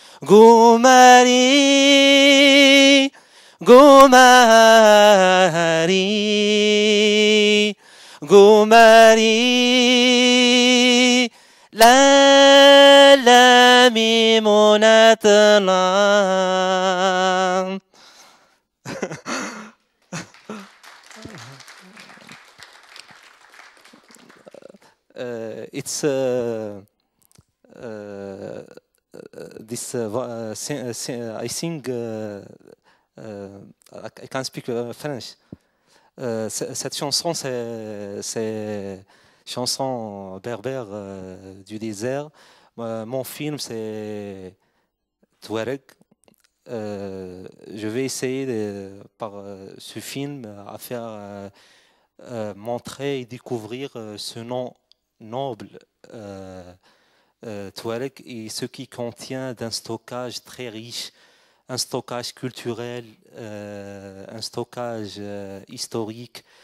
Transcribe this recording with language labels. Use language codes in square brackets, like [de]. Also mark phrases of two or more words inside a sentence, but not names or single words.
[ar] قمري قمري قمري لا لا ميمونتنا. [en] It's this I sing I can speak French. [fr] Cette chanson c'est chanson berbère du désert. Mon film c'est Touareg. Je vais essayer par ce film à faire montrer et découvrir ce nom noble Touareg et ce qui contient d'un stockage très riche, un stockage culturel, un stockage historique.